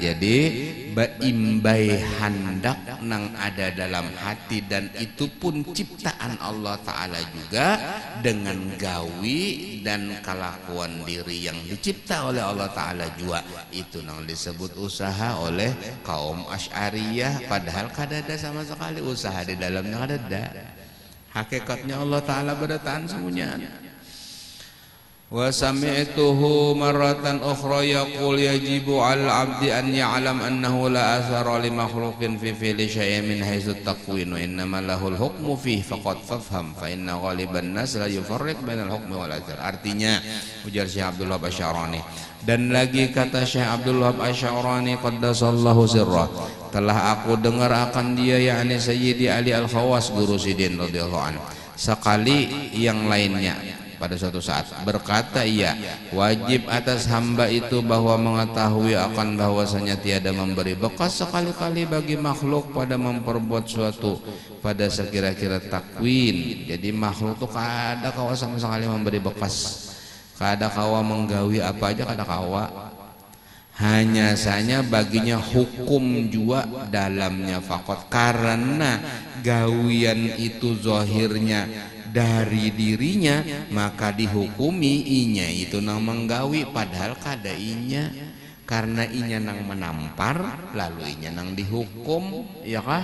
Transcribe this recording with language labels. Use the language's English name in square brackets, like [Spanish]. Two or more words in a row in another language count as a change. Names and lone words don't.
[Banjar] Jadi imbai handak nang ada dalam hati, dan itu pun ciptaan Allah Ta'ala juga, dengan gawi dan kelakuan diri yang dicipta oleh Allah Ta'ala juga. Itu nang disebut usaha oleh kaum Asy'ariyah, padahal kada ada sama sekali usaha di dalamnya, kada ada. Hakikatnya Allah Ta'ala berdataan semuanya. [Arabic] وسمعته مرة أخرى يقول يجب على العبد أن يعلم أنه لا أثر لمخلوق في فعل شيء من حيث التكوين وإنما له الحكم فيه فقد فافهم فإن غالب الناس لا يفرق بين الحكم والأثر. [Banjar] Artinya ujar Syekh Abdul Wahab Asy'arani, dan lagi kata Syekh Abdul Wahab Asy'arani [Arabic] قدس الله سره, [Banjar] telah aku dengar akan dia, yakni Sayyidi Ali Al-Khawas, guru Sidin [Arabic] رضي الله عنه, [Banjar] sekali yang lainnya pada suatu saat berkata, ia wajib atas hamba itu bahwa mengetahui akan bahwasanya tiada memberi bekas sekali-kali bagi makhluk pada memperbuat suatu pada sekira-kira takwin. Jadi makhluk itu kada kawa sama sekali memberi bekas, kada kawa menggawi apa aja, kada kawa. Hanya saja baginya hukum juga dalamnya fakot, karena gawian itu zahirnya dari dirinya, maka dihukumi inya itu nang menggawi, padahal kada inya, karena inya nang menampar lalu inya nang dihukum, ya kah?